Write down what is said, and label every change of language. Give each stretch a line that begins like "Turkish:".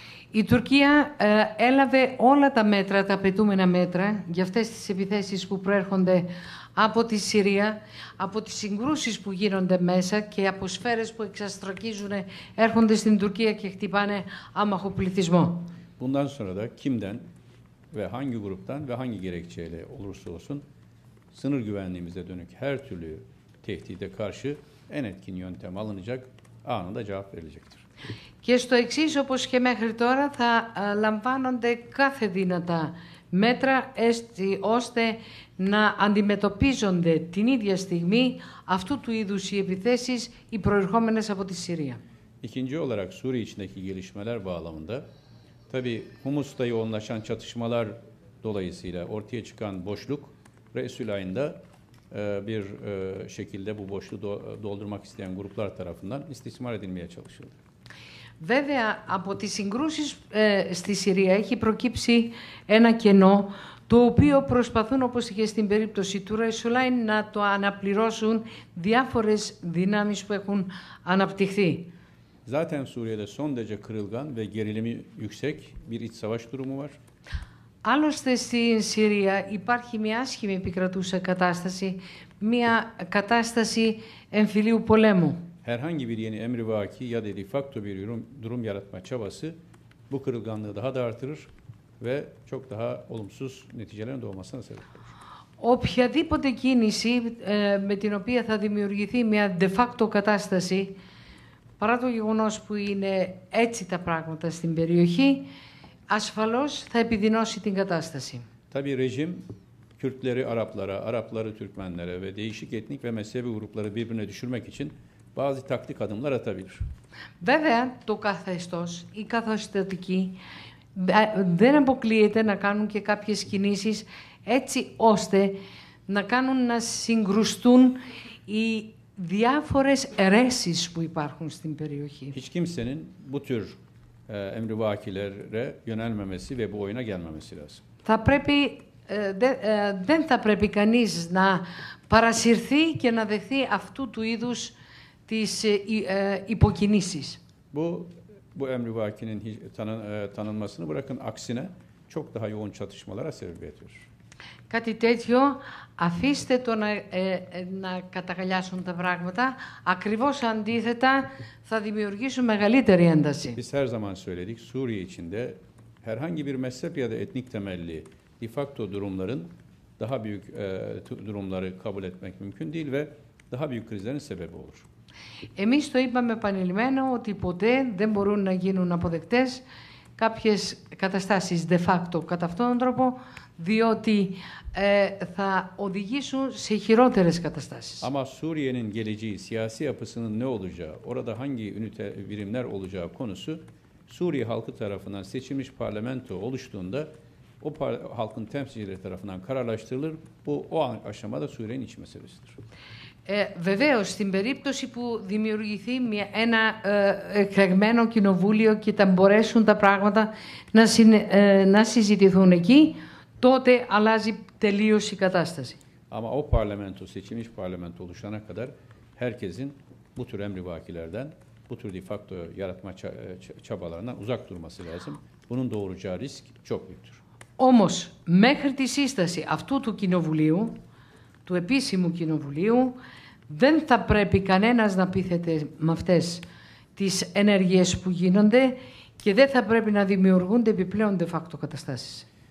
Greek: Η Τουρκία έλαβε όλα τα μέτρα, τα απαιτούμενα μέτρα για αυτές τις επιθέσεις που προέρχονται από τη Συρία, από τις συγκρούσεις που γίνονται μέσα και από σφαίρες που εξαστρακίζουν, έρχονται στην Τουρκία και χτυπάνε άμαχο πληθυσμό.
Turkish: Bundan sonra da kimden ve hangi gruptan ve hangi gerekçeyle olursa olsun sınır güvenliğimize dönük her türlü tehdide karşı en etkin yöntem alınacak, anında cevap verilecektir.
Greek: Και στο εξής, όπως και μέχρι τώρα, θα λαμβάνονται κάθε δυνατά μέτρα ώστε να αντιμετωπίζονται την ίδια στιγμή αυτού του είδους οι επιθέσεις οι προερχόμενες από τη Συρία.
Turkish: İkinci olarak Suriye içindeki gelişmeler bağlamında tabii Humus'ta yoğunlaşan çatışmalar dolayısıyla ortaya çıkan boşluk Resulayn'da bir şekilde bu boşluğu doldurmak isteyen gruplar tarafından istismar edilmeye çalışıldı.
Greek: Βέβαια, από τις συγκρούσεις στη Συρία έχει προκύψει ένα κενό, το οποίο προσπαθούν, όπως και στην περίπτωση του Resulain, να το αναπληρώσουν διάφορες δυνάμεις που έχουν αναπτυχθεί.
Turkish: Zaten Suriye'de son derece kırılgan ve gerilimi yüksek bir iç savaş durumu var.
Greek: Άλλωστε στην Συρία υπάρχει μια άσχημη επικρατούσα κατάσταση, μια κατάσταση εμφυλίου πολέμου.
Turkish: Herhangi bir yeni emrivaki ya da de facto bir durum yaratma çabası bu kırılganlığı daha da artırır ve çok daha olumsuz neticelerin doğmasına sebep olur.
Greek: Οποιαδήποτε κίνηση με την οποία θα δημιουργηθεί μια de facto κατάσταση, παρά το γεγονός που είναι έτσι τα πράγματα στην περιοχή, ασφαλώς θα επιδεινώσει την κατάσταση.
Turkish: Tabii rejim Kürtleri Araplara, Arapları Türkmenlere ve değişik etnik ve mezhebi grupları birbirine düşürmek için bazı taktik adımlar atabilir.
Greek: Βέβαια, το καθεστώς, οι καθεστωτικοί δεν αποκλείεται να κάνουν και κάποιες κινήσεις έτσι ώστε να κάνουν να συγκρουστούν οι διάφορες αιρέσεις που υπάρχουν στην περιοχή.
Turkish: Hiç kimsenin bu tür emrivakilere yönelmemesi ve bu oyuna gelmemesi lazım.
Greek: Θα πρέπει, δεν θα πρέπει κανείς να παρασυρθεί και να δεχθεί αυτού του είδους τις υποκινήσεις.
Turkish: Bu emrivakinin tanınmasını bırakın, aksine çok daha yoğun çatışmalara sebebiyet verir.
Greek: Κάτι τέτοιο, αφήστε το να καταγαλιάσουν τα πράγματα, ακριβώς αντίθετα θα δημιουργήσουν μεγαλύτερη ένταση.
Turkish: Biz her zaman söyledik, Suriye içinde herhangi bir mezhep ya da etnik temelli de facto durumların daha büyük durumları kabul etmek mümkün değil ve daha büyük krizlerin sebebi olur.
Greek: Εμείς το είπαμε επανειλημμένο ότι ποτέ δεν μπορούν να γίνουν αποδεκτές κάποιες καταστάσεις de facto κατά αυτόν τον τρόπο, διότι θα οδηγήσουν σε χειρότερες καταστάσεις.
Turkish: Ama Suriye'nin geleceği, siyasi yapısının ne olacağı, orada hangi birimler olacağı konusu Suriye halkı tarafından seçilmiş parlamento oluştuğunda o halkın temsilcileri tarafından kararlaştırılır. Bu o aşamada Suriye'nin iç meselesidir.
Greek: Βεβαίως, στην περίπτωση που δημιουργηθεί ένα εκλεγμένο κοινοβούλιο και θα μπορέσουν τα πράγματα να συζητηθούν εκεί, τότε αλλάζει τελείως η κατάσταση.
Turkish: Ama o parlamento, seçilmiş parlamento oluşana kadar herkesin bu tür emrivakilerden, bu tür de facto yaratma çabalarından uzak durması lazım. Bunun doğuracağı risk çok büyüktür.
Greek: Όμως, μέχρι τη σύσταση αυτού του κοινοβουλίου, του επίσημου κοινοβουλίου, δεν θα πρέπει κανένας να πείθεται με αυτές τις ενέργειες που γίνονται και δεν θα πρέπει να δημιουργούνται επιπλέον de facto καταστάσεις.